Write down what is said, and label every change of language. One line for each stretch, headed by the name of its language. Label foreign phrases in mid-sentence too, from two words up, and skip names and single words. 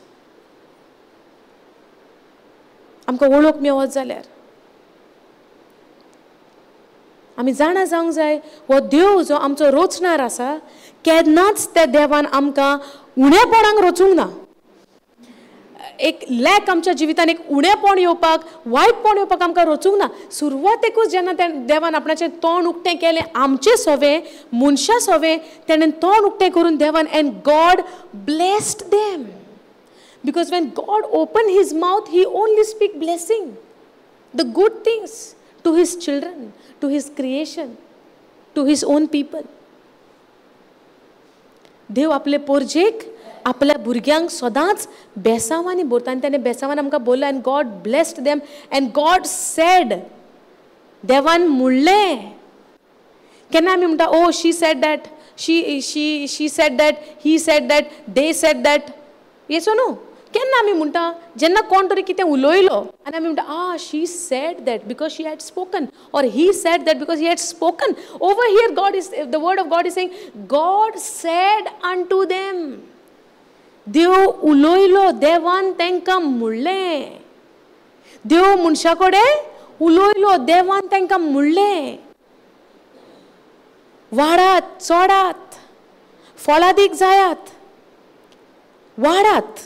Konkani: आमकां वळख मेवत जाल्यार आमी जाणा जावंक जाय, हो देव जो आमचो रचणार आसा केन्नाच त्या देवान आमकां उणेपणाक रचूंक ना. एक लॅक आमच्या जिवितान एक उणेपण येवपाक, वायटपण येवपाक आमकां रचूंक ना. सुरवातेकूच जेन्ना देवान आपणाचें तोंड उक्तें केलें, आमचें सवें मनशा सवें तेणें तोंड उक्तें करून देवान
English: and God blessed them. because when God open his mouth he only speak blessing, the good things to his children, to his creation, to his own people.
Konkani: देव आपले पोरजेक आपल्या भुरग्यांक सदांच बेसांवांनी भरता आनी ताणें बेसांवान आमकां बोल्लें
English: and God blessed them and God said.
Konkani: देवान म्हणलें. केन्ना आमी म्हणटा ओ
English: she said that, she said that, he said that, they said that,
Konkani: येसो न्हू. केन्ना आमी म्हणटा जेन्ना कोण तरी कितें उलयलो आनी आमी म्हणटा
English: she said that because she had spoken, or he said that because he had spoken. over here God is, the word of God is saying God said unto them.
Konkani: देव उलयलो, देवान तांकां म्हणलें. देव मनशा कडेन उलयलो, देवान तांकां म्हणलें वाडात, चडात, फळादीक जायात, वाडात.